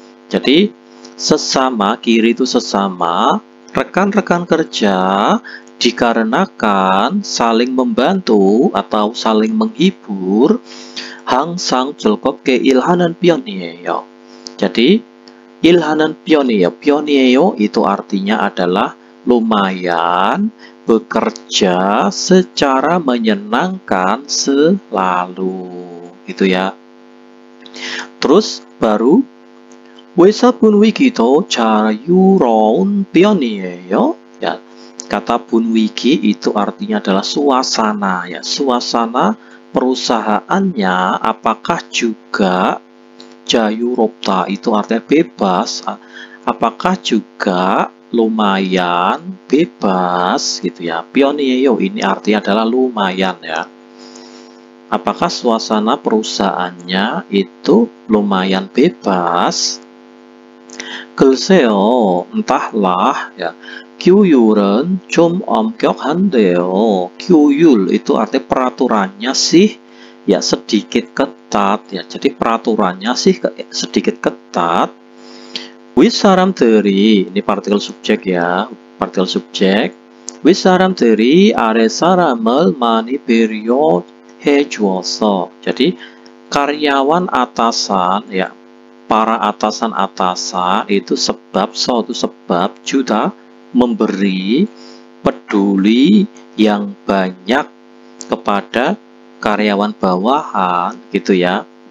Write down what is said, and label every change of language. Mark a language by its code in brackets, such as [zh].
[id] Jadi sesama, kiri itu sesama, rekan-rekan kerja dikarenakan saling membantu atau saling menghibur, [ko] 항상 즐겁게 일하는 편이에요. [id] Jadi [ko] 일하는 편이에요 [id] itu artinya adalah lumayan bekerja secara menyenangkan selalu, gitu ya. Terus baru [ko] 회사분 위기도 자유로운 편이에요. [id] Ya, kata Bun Wigi itu artinya adalah suasana ya. Suasana perusahaannya apakah juga [ko] 자유롭다 [id] itu artinya bebas. Apakah juga lumayan bebas gitu ya. [ko] 편이에요 [id] ini artinya adalah lumayan ya. Apakah suasana perusahaannya itu lumayan bebas? [ko] 글쎄요, [id] entahlah ya. [ko] 규율은 좀 엄격한데요. 규율 [id] itu arti peraturannya sih ya sedikit ketat ya. Jadi peraturannya sih sedikit ketat. [ko] 윗사람들이 [id] ini partikel subjek ya, partikel subjek. [ko] 윗사람들이 아랫사람을 많이 배려해 주어서. [id] Jadi karyawan atasan ya, para atasan-atasan itu sebab, suatu sebab juga memberi peduli yang banyak kepada karyawan bawahan gitu ya.